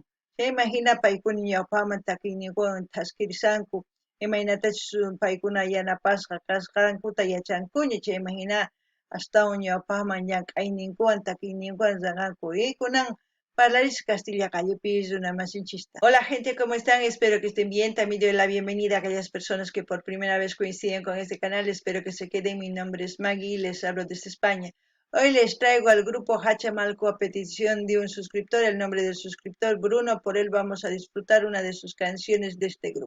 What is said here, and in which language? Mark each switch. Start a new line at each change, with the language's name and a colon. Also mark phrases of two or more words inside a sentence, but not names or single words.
Quechua: Chayman paykuna ñawpaqman takiyninkuwan taskirisanku imaynatachus paykuna yanapasqa kasqankuta yachankuña chayman hina astawan ñawpaqman llank'ayninkuwan takiyninkuwan llanqanku kunan parlarish Castilla Callupis runamasinchista.
Spanish: Hola gente, ¿cómo están? Espero que estén bien. También doy la bienvenida a aquellas personas que por primera vez coinciden con este canal. Espero que se queden. Mi nombre es Maggie y les hablo desde España. Hoy les traigo al grupo Hachamalco a petición de un suscriptor, el nombre del suscriptor Bruno, por él vamos a disfrutar una de sus canciones de este grupo.